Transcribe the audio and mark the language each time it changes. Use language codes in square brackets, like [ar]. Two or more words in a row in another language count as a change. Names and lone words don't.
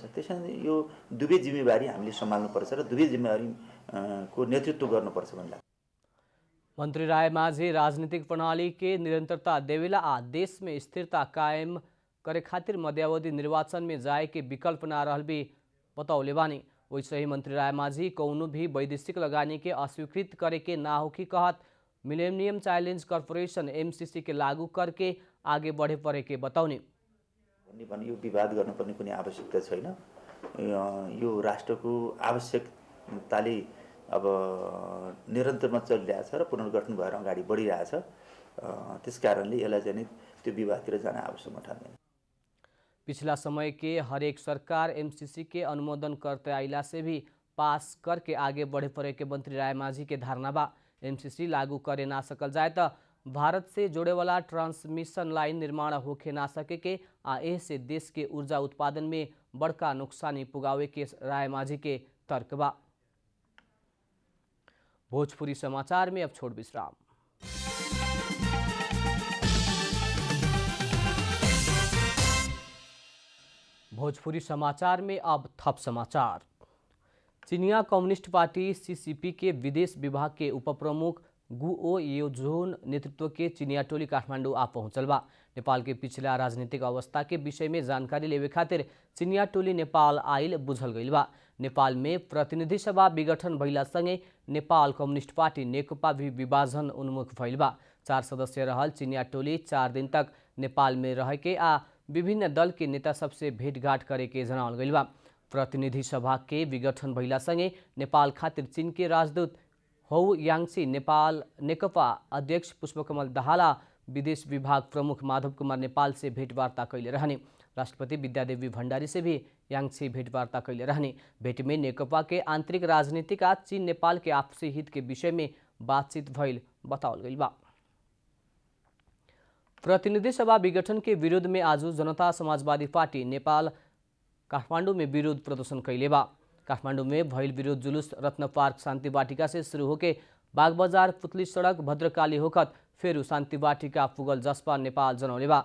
[ne] त्यसैले यो दुवै जिम्मेवारी हामीले सम्हाल्नुपर्छ र दुवै जिम्मेवारी को नेतृत्व गर्नुपर्छ भन्ने लाग्छ। [bho] मंत्री राय माझी राजनीतिक प्रणाली के निरंतरता देवेला आ देश में स्थिरता कायम करे खातिर मध्यावधि निर्वाचन में जाए के विकल्प ना रहल भी बतौले बानी। वैसे ही मंत्री राय माझी कौनो भी वैदेशिक लगानी के अस्वीकृत करे के ना होकी कहत मिलेनियम चैलेंज कॉर्पोरेशन एमसीसी के लागू करके आगे बढ़े पड़े के बतौनी। [ne] यो विवाद गर्नुपर्ने कुनै आवश्यकता छैन। यो राष्ट्रको आवश्यकताले अब निरन्तरमा चलिरहेछ र पुनर्गठन भएर अगाडि बढिरहेछ। त्यसकारणले यसलाई चाहिँ त्यो विवादतिर जान आवश्यक म ठान्दैन। [bho] पिछला समय के हर एक सरकार एमसीसी के अनुमोदन करते आइला से भी पास करके आगे बढ़े पड़े के मंत्री राय माझी के धारणा बा। एमसीसी लागू करे ना सकल जाए तो भारत से जोड़े वाला [en] transmission line [bho] निर्माण होके ना सके के आ एह से देश के ऊर्जा उत्पादन में बड़का नुकसानी पुगावे के राय माझी के तर्क बा। भोजपुरी समाचार में अब छोड़ विश्राम। भोजपुरी समाचार में अब थप समाचार। चीनिया कम्युनिस्ट पार्टी सीसीपी के विदेश विभाग के उपप्रमुख गुओ योजोन नेतृत्व के चीनिया टोली काठमांडू आ पहुंचल बा। नेपाल के पिछला राजनीतिक अवस्था के विषय में जानकारी लेवे खातिर चीनिया टोली नेपाल आइल बुझल गइल बा। नेपाल में प्रतिनिधि सभा विघटन भइला संगे नेपाल कम्युनिस्ट पार्टी नेकपा भी विभाजन उन्मुख भइल बा। 4 सदस्य रहल चीनिया टोली 4 दिन तक नेपाल में रह के आ विभिन्न दल के नेता सबसे भेंटघाट करे के जनावल गइल बा। प्रतिनिधि सभा के विघटन भइला संगे नेपाल खातिर चीन के राजदूत हौ याङसी नेपाल नेकपा अध्यक्ष पुष्पकमल दाहाल विदेश विभाग प्रमुख माधव कुमार नेपाल से भेंटवार्ता कैले रहने। राष्ट्रपति विद्यादेवी भण्डारी से भी याङसी भेंटवार्ता कैले रहने। भेंट में नेकपा के आंतरिक राजनीति का चीन नेपाल के आपसी हित के विषय में बातचीत भइल बतावल गइल बा। प्रतिनिधि सभा विघटन के विरोध में आज जनता समाजवादी पार्टी नेपाल काठमांडू में विरोध प्रदर्शन कैले बा। काठमांडू में भइल विरोध जुलूस रत्न पार्क शांति वाटिका से शुरू होके बाग बजार पुतली सड़क भद्रकाली होखत फेरू शांति वाटिका पुगल जसपा नेपाल जनौले बा।